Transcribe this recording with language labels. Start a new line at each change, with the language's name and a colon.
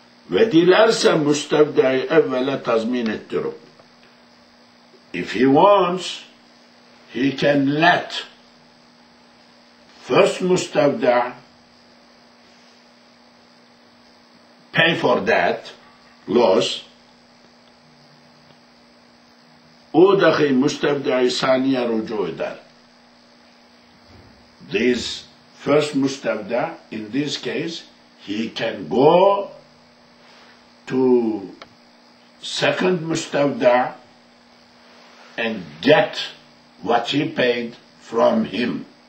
Turkish: Ve dilerse müstevda'yı evvela tazmin ettirip.
English: If he wants, he can let first mustawda pay for that loss.
Turkish: O dahi müstevda'yı saniye rücu eder.
English: This first mustawda, in this case, he can go to second mustawda and get what he paid from him.